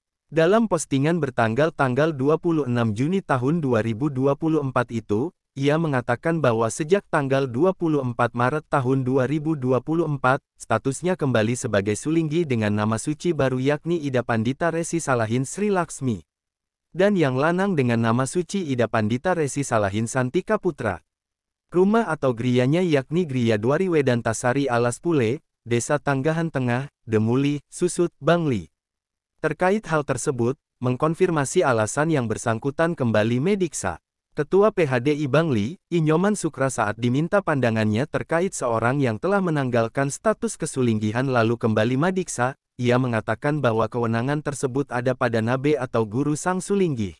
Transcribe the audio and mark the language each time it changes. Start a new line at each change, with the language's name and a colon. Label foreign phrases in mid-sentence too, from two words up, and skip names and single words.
Indonesian: Dalam postingan bertanggal 26 Juni tahun 2024 itu, ia mengatakan bahwa sejak tanggal 24 Maret tahun 2024, statusnya kembali sebagai Sulinggi dengan nama suci baru yakni Ida Pandita Resi Salahin Sri Laksmi. Dan yang lanang dengan nama suci Ida Pandita Resi Salahin Santika Putra. Rumah atau griyanya yakni Griya Dwari Wedantasari Alas Pule, Desa Tanggahan Tengah, Demuli, Susut, Bangli. Terkait hal tersebut, mengkonfirmasi alasan yang bersangkutan kembali mediksa. Ketua PHDI Bangli, Inyoman Sukra saat diminta pandangannya terkait seorang yang telah menanggalkan status kesulinggihan lalu kembali madiksa, ia mengatakan bahwa kewenangan tersebut ada pada Nabe atau guru sang Sulinggi.